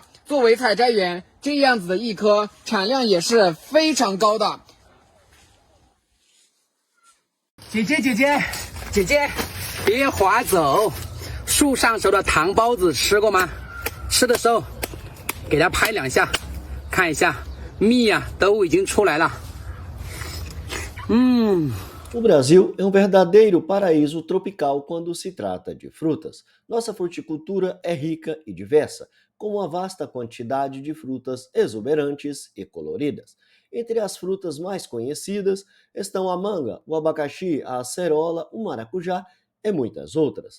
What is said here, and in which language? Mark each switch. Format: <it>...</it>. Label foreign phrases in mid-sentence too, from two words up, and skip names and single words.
<zh>作为采摘园，这样子的一颗产量也是非常高的。姐姐，别划走！树上熟的糖包子吃过吗？吃的时候给它拍2下，看一下蜜啊都已经出来了。</zh> <pt>O Brasil é um verdadeiro paraíso tropical quando se trata de frutas. Nossa fruticultura é rica e diversa, com uma vasta quantidade de frutas exuberantes e coloridas. Entre as frutas mais conhecidas estão a manga, o abacaxi, a acerola, o maracujá e muitas outras.</pt>